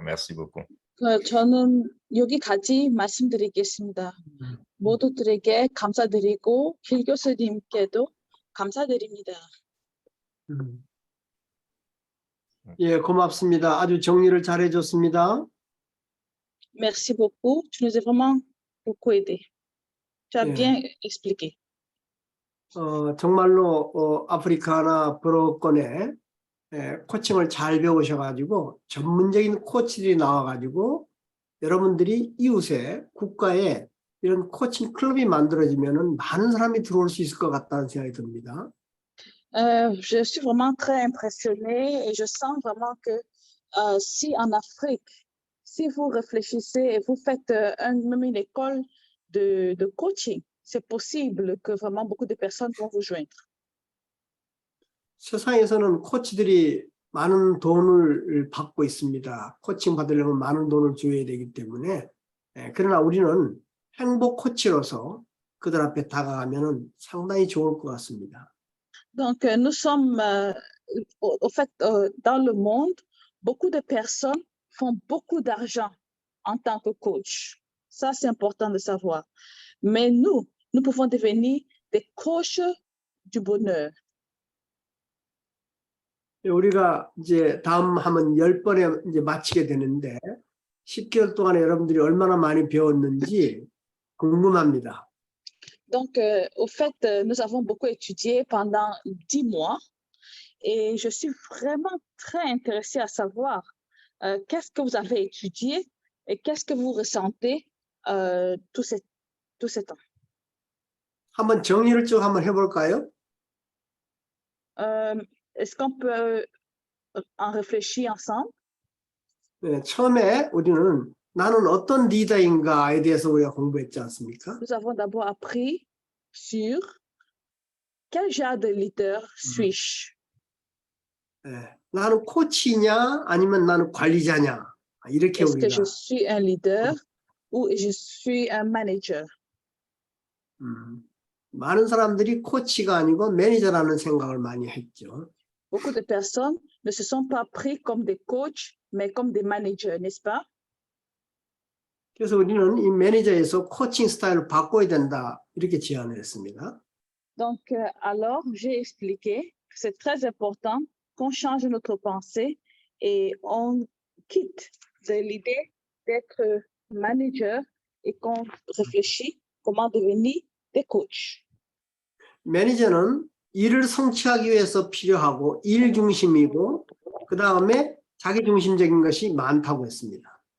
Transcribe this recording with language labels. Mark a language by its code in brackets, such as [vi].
[fr] Merci beaucoup. [ko] 저는 여기까지 말씀드리겠습니다. 모두들에게 감사드리고 길 교수님께도 감사드립니다. 예, 고맙습니다. 아주 정리를 잘 해줬습니다. [fr] Merci beaucoup. Tu nous as vraiment beaucoup aidé. Tu as [en] Yeah. [fr] bien expliqué. [ko] 정말로 아프리카나 브로건에 코칭을 잘 배우셔가지고 전문적인 코치들이 나와가지고 여러분들이 이웃에 국가에 이런 코칭 클럽이 만들어지면은 많은 사람이 들어올 수 있을 것 같다는 생각이 듭니다. [fr] Je suis vraiment très impressionnée et je sens vraiment que si en Afrique, si vous réfléchissez et vous faites même une école de coaching, c'est possible que vraiment beaucoup de personnes vont vous joindre. [ko] 세상에서는 코치들이 많은 돈을 받고 있습니다. 코칭 받으려면 많은 돈을 줘야 되기 때문에 그러나 우리는 행복 코치로서 그들 앞에 다가가면은 상당히 좋을 것 같습니다. [fr] Donc, nous sommes, au fait, dans le monde, beaucoup de personnes font beaucoup d'argent en tant que coach. Ça, c'est important de savoir. Mais nous pouvons devenir des coachs du bonheur. [ko] 우리가 이제 다음 하면 10번에 이제 마치게 되는데 10개월 동안에 여러분들이 얼마나 많이 배웠는지 궁금합니다. [fr] Donc, au fait, nous avons beaucoup étudié pendant 10 mois et je suis vraiment très intéressée à savoir qu'est-ce que vous avez étudié et qu'est-ce que vous ressentez tout ce temps. [ko] 한번 정리를 쭉 한번 해볼까요? [fr] Est-ce qu'on peut en réfléchir ensemble? [ko] 네, 처음에 우리는 나는 어떤 리더인가에 대해서 우리가 공부했지 않습니까? [fr] Nous avons d'abord appris sur quel genre de leader suis-je? [ko] 네, 나는 코치냐 아니면 나는 관리자냐 이렇게 [fr] Est-ce que [ko] 우리가 [fr] je suis un leader ou je suis un manager? [ko] 많은 사람들이 코치가 아니고 매니저라는 생각을 많이 했죠. [fr] Beaucoup de personnes ne se sont pas pris comme des coachs, mais comme des managers, n'est-ce pas? [ko] 그래서 우리는 이 매니저에서 코칭 스타일을 바꿔야 된다 이렇게 제안을 했습니다. [fr] Donc, alors, j'ai expliqué que c'est très important qu'on change notre pensée et on quitte de l'idée d'être manager et qu'on réfléchit comment devenir des coachs. [ko] 매니저는 일을 성취하기 위해서 필요하고 일 중심이고 그 다음에 자기 중심적인 것이 많다고 했습니다.